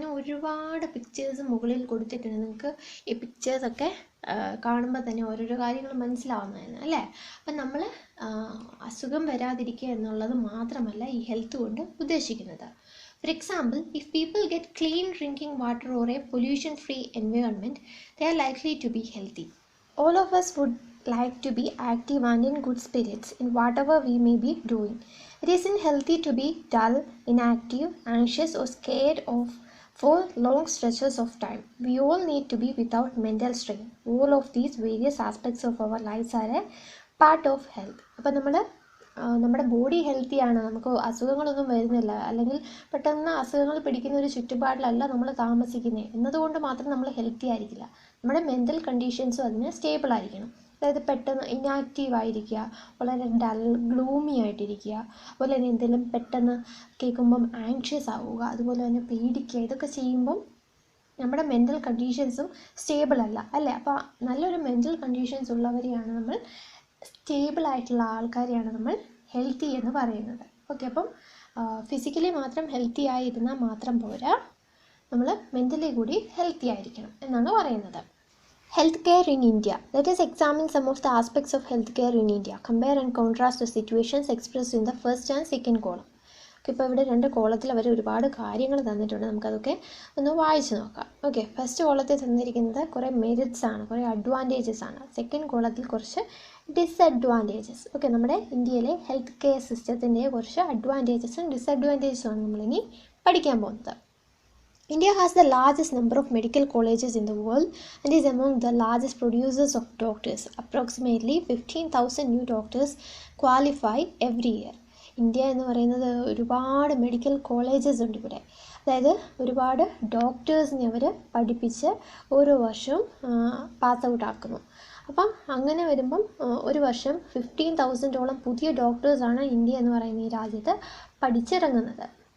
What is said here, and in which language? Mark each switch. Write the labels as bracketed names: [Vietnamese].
[Malayalam] അങ്ങനെ ഒരുപാട് പിക്ചേഴ്സ് മുകളിൽ കൊടുത്തിട്ടുണ്ട്. നിങ്ങൾക്ക് ഈ പിക്ചേഴ്സൊക്കെ കാണുമ്പോൾ തന്നെ ഓരോരോ കാര്യങ്ങൾ മനസ്സിലാവുന്നതാണ് അല്ലേ? അപ്പം നമ്മൾ അസുഖം വരാതിരിക്കുക എന്നുള്ളത് മാത്രമല്ല ഈ ഹെൽത്ത് കൊണ്ട് ഉദ്ദേശിക്കുന്നത്. [English] For example, if people get clean drinking water or a pollution-free environment, they are likely to be healthy. All of us would like to be active and in good spirits in whatever we may be doing. It isn't healthy to be dull, inactive, anxious or scared for long stretches of time. We all need to be without mental strain. All of these various aspects of our lives are a part of health. [Malayalam] അപ്പോൾ നമ്മുടെ body ഹെൽത്തിയാണ്, നമുക്ക് അസുഖങ്ങളൊന്നും വരുന്നില്ല, അല്ലെങ്കിൽ പെട്ടെന്ന് അസുഖങ്ങൾ പിടിക്കുന്ന ഒരു ചുറ്റുപാടിലല്ല നമ്മൾ താമസിക്കുന്നത് എന്നതുകൊണ്ട് മാത്രം നമ്മൾ ഹെൽത്തി ആയിരിക്കില്ല. നമ്മുടെ മെൻ്റൽ കണ്ടീഷൻസും അതിന് സ്റ്റേബിൾ ആയിരിക്കണം. അതായത് പെട്ടെന്ന് ഇനാക്റ്റീവ് ആയിരിക്കുക, വളരെ ഡൾ, ഗ്ലൂമി ആയിട്ടിരിക്കുക, അതുപോലെ തന്നെ എന്തെങ്കിലും പെട്ടെന്ന് കേൾക്കുമ്പം ആങ്ഷ്യസ് ആവുക, അതുപോലെ തന്നെ പേടിക്കുക, ഇതൊക്കെ ചെയ്യുമ്പം നമ്മുടെ മെൻ്റൽ കണ്ടീഷൻസും സ്റ്റേബിൾ അല്ല അല്ലേ? അപ്പോൾ നല്ലൊരു മെൻ്റൽ കണ്ടീഷൻസ് ഉള്ളവരെയാണ് നമ്മൾ, സ്റ്റേബിൾ ആയിട്ടുള്ള ആൾക്കാരെയാണ് നമ്മൾ ഹെൽത്തി എന്ന് പറയുന്നത്. ഓക്കെ, അപ്പം ഫിസിക്കലി മാത്രം ഹെൽത്തി ആയിരുന്നാൽ മാത്രം പോരാ, നമ്മൾ മെൻ്റലി കൂടി ഹെൽത്തി ആയിരിക്കണം എന്നാണ് പറയുന്നത്. [English] Healthcare in India. Let us examine some of the aspects of healthcare in India. Compare and contrast the situations expressed in the first and second column. [Malayalam] ഇപ്പോൾ ഇവിടെ 2 കോളത്തിൽ അവർ ഒരുപാട് കാര്യങ്ങൾ തന്നിട്ടുണ്ട്. നമുക്കതൊക്കെ ഒന്ന് വായിച്ച് നോക്കാം. ഓക്കെ, ഫസ്റ്റ് കോളത്തിൽ തന്നിരിക്കുന്നത് കുറേ മെറിറ്റ്സ് ആണ്, കുറേ അഡ്വാൻറ്റേജസ് ആണ്. സെക്കൻഡ് കോളത്തിൽ കുറച്ച് ഡിസഡ്വാൻറ്റേജസ്. ഓക്കെ, നമ്മുടെ ഇന്ത്യയിലെ ഹെൽത്ത് കെയർ സിസ്റ്റത്തിൻ്റെ കുറച്ച് അഡ്വാൻറ്റേജസും ഡിസഡ്വാൻറ്റേജസും ആണ് നമ്മളിനി പഠിക്കാൻ പോകുന്നത്. [English] India has the largest number of medical colleges in the world and is among the largest producers of doctors. Approximately 15,000 new doctors qualify every year. [Malayalam] India എന്ന് പറയുന്നത് ഒരുപാട് മെഡിക്കൽ കോളേജസ് ഉണ്ട് ഇവിടെ. അതായത് ഒരുപാട് ഡോക്ടേഴ്സിനെ അവർ പഠിപ്പിച്ച് ഓരോ വർഷവും പാസ് ഔട്ട് ആക്കുന്നു. അപ്പം അങ്ങനെ വരുമ്പം ഒരു വർഷം 15,000ഓളം പുതിയ ഡോക്ടേഴ്സാണ് ഇന്ത്യ എന്ന് പറയുന്ന ഈ രാജ്യത്ത് പഠിച്ചിറങ്ങുന്നത്.